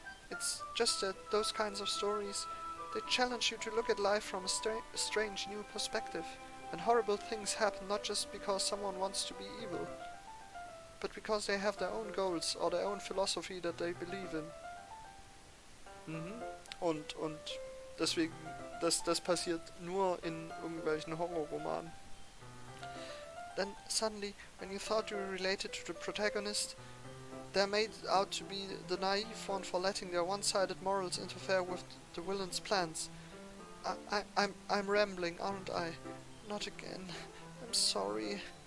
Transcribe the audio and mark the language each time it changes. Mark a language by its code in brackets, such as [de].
[en] It's just that those kinds of stories, they challenge you to look at life from a strange new perspective, and horrible things happen not just because someone wants to be evil, but because they have their own goals or their own philosophy that they believe in. [de] Und deswegen, das passiert nur in irgendwelchen Horrorromanen. [en] Then suddenly, when you thought you were related to the protagonist, they're made out to be the naive one for letting their one-sided morals interfere with the villain's plans. I'm rambling, aren't I? Not again. I'm sorry.